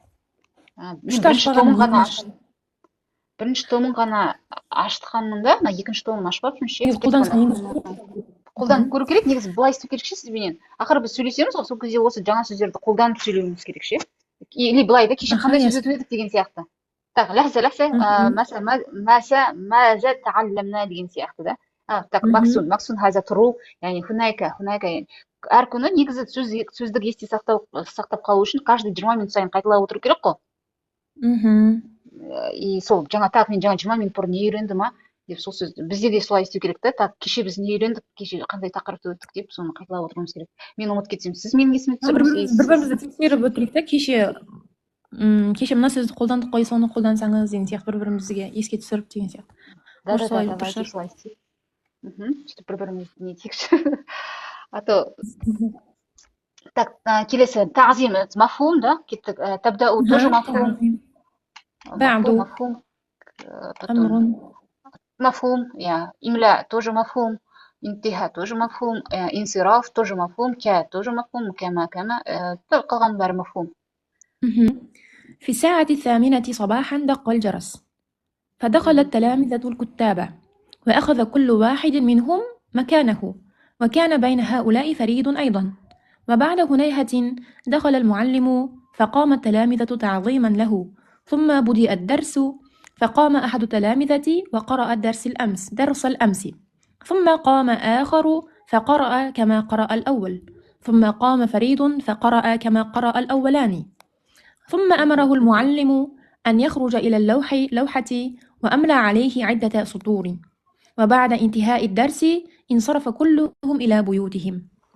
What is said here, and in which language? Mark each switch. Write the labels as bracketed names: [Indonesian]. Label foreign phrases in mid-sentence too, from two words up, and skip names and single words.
[Kazakh] Бірінші томын ғана ашқанмын да, екінші томын ашпаппын ше. Қолданып көру керек, негізі былай істеу керек ше сізбенен. Ақыры біз сөйлесеміз ғой, сол кезде осы жаңа сөздерді қолданып сөйлеуіміз керек ше. Или былай да, кеше қандай сөз өтіп едік деген сияқты. Так, [Arabic] لحظة ماذا تعلمنا [Kazakh] деген сияқты да. Так, максун هذا true, [Arabic] يعني هناك يعني [Kazakh] әр күні негізі сөздік есте сақтап қалу үшін каждый 20 минут сайын қайталап отыру керек қой. И сол мен жаңа 20 минут бұрын не үйрендім деп сол сөзді бізде де солай істеу керек та. Так, кеше біз не үйрендік, кеше қандай тақырыпты өттік деп соны қайталап отыруымыз керек. Мен ұмытып кетсем, сіз менің есіме түсіріңіз. Бір-бірімізді тексеріп өтірік та, кеше мына сөзді қолдандық қой, соны қолдансаңыз деген сияқты бір-бірімізге еске түсіріп деген сияқты. Давайте солай істейік. Сөйтіп бір-бірімізді не етейікші. [Russian] А то так, [Kazakh] келесі [Arabic] تعظيم مفهوم [Kazakh] да, кеттік. [Arabic] تبدأ тоже مفهوم. مفهوم, إملاء тоже مفهوم, انتهاء тоже مفهوم, انصراف тоже مفهوم, тоже مفهوم, كما [Kazakh] қалған бәрі [Arabic] مفهوم. في الساعة 8 صباحا دق الجرس، فدخل التلامذة الكتاب، وأخذ كل واحد منهم مكانه، وكان بين هؤلاء فريد أيضا. وبعد هنيهة دخل المعلم، فقام التلامذة تعظيما له، ثم بدأ الدرس، فقام أحد التلامذة وقرأ درس الأمس، ثم قام آخر فقرأ كما قرأ الأول، ثم قام فريد فقرأ كما قرأ الأولان، ثم أمره المعلم أن يخرج إلى اللوحة وأملى عليه عدة سطور، وبعد انتهاء الدرس انصرف كلهم إلى بيوتهم.